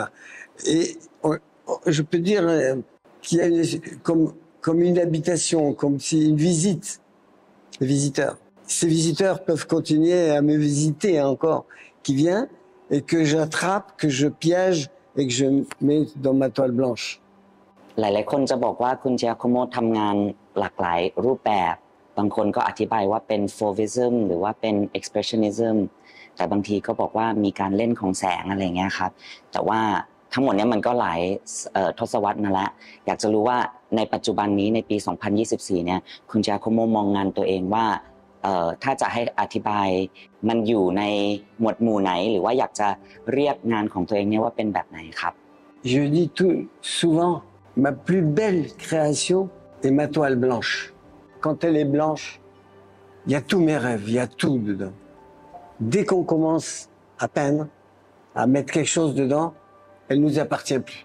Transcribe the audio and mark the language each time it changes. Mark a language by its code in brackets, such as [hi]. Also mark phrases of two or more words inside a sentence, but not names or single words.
[fr] Je peux dire qu'il y a comme une habitation, comme si une visite, les visiteurs. Ces visiteurs peuvent continuer à me visiter encore, qui vient et que j'attrape, que je piège et que je mets dans ma toile blanche. [th] หลายๆคนจะบอกว่าคุณจาโคโมะทำงานหลากหลายรูปแบบบางคนก็อธิบายว่าเป็น Fauvism หรือว่าเป็น Expressionism แต่บางทีก็บอกว่ามีการเล่นของแสงอะไรเงี้ยครับแต่ว่าทั้งหมดนี้มันก็หลายทศวรรษมาแล้วอยากจะรู้ว่าในปัจจุบันนี้ในปี 2024 เนี่ยคุณจาโคโมะมองงานตัวเองว่าถ้าจะให้อธิบายมันอยู่ในหมวดหมู่ไหนหรือว่าอยากจะเรียกงานของตัวเองเนี่ยว่าเป็นแบบไหนครับ [fr] Je dis tout souvent, ma plus belle création est ma toile blanche. Quand elle est blanche, il y a tous mes rêves, il y a tout dedans. Dès qu'on commence à peindre, à mettre quelque chose dedans, elle nous appartient plus.